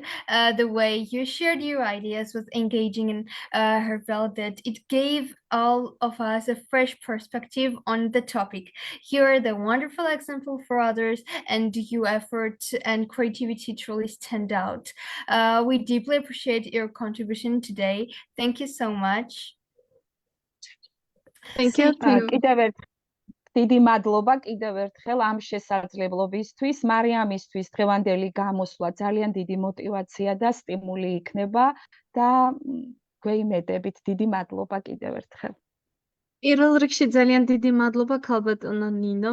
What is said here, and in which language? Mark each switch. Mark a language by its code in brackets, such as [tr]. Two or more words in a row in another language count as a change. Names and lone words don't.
[en] The way you shared your ideas was engaging and heartfelt that it gave all of us a fresh perspective on the topic. You're the wonderful example for others, and your effort and creativity truly stand out. We deeply appreciate your contribution today. Thank you so much. Thank you. [ka] დიდი მადლობა კიდევ ერთხელ ამ შესაძლებლობისთვის. მარიამისთვის დღევანდელი გამოსვლა ძალიან დიდი мотиваცია და სტიმული იქნება და გვეიმედებით. დიდი მადლობა კიდევ ერთხელ. პირველ რიგში ძალიან დიდი მადლობა ქალბატონო ნინო.